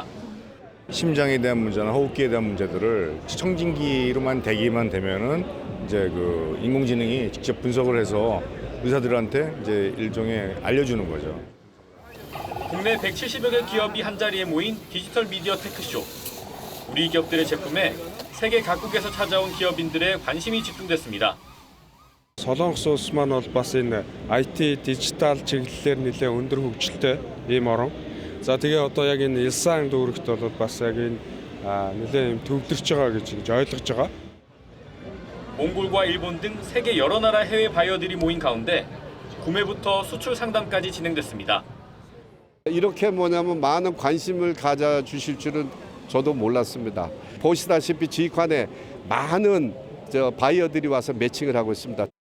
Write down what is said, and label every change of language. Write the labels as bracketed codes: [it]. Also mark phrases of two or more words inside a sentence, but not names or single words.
[ko] 심장에 대한 문제나 호흡기에 대한 문제들을 청진기로만 대기만 되면은 이제 그 인공지능이 직접 분석을 해서 의사들한테 이제 일종의 알려주는 거죠. 국내 170여 개 기업이 한자리에 모인 디지털 미디어 테크쇼. 우리 기업들의 제품에 세계 각국에서 찾아온 기업인들의 관심이 집중됐습니다. [mn] Солонгос улс маань бол бас энэ IT 디지털 чиглэлээр нэлээд өндөр хөгжилтэй ийм орон. За тэгээ одоо яг энэ 일상 дүүрэгт бол бас яг энэ нэлээд төвлөрч байгаа гэж ойлгож байгаа. [ko] 몽골과 일본 등 세계 여러 나라 해외 바이어들이 모인 가운데 구매부터 수출 상담까지 진행됐습니다. 이렇게 뭐냐면 많은 관심을 가져주실 줄은 저도 몰랐습니다. 보시다시피 지휘관에 많은 바이어들이 와서 매칭을 하고 있습니다.